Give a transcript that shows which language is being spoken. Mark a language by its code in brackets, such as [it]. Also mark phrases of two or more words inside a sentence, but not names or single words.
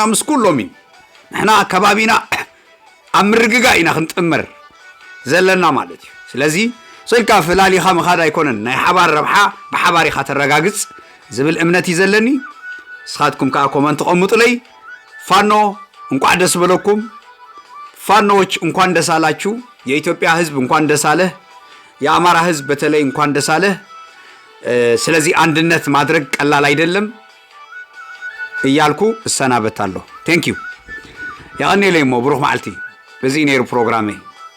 [ti] ምስ ኩሎም እዩ። ንሕና ከባቢና ኣብ ምርግጋእ ኢና ክንጥመር ዘለና ማለት እዩ። ስለዚ ስልካ ፈላሊኻ ምኻድ ኣይኮነን። ናይ ሓባር ረብሓ ብሓባር ኢኻ ተረጋግፅ ዝብል እምነት እዩ ዘለኒ። ንስኻትኩም ከዓ ኮመንት ቀምጡለይ። ፋኖ እንኳን ደስ በለኩም። [am] ፋኖዎች እንኳን ደስ አላችሁ። የኢትዮጵያ ህዝብ እንኳን ደስ አለህ። የአማራ ህዝብ በተለይ እንኳን ደስ አለህ። ስለዚህ አንድነት ማድረግ ቀላል አይደለም እያልኩ እሰናበታለሁ። [en] Thank you [ti] ያኔ ለይሞ ብሩህ ማዓልቲ [am] በዚህ ኔሩ ፕሮግራሜ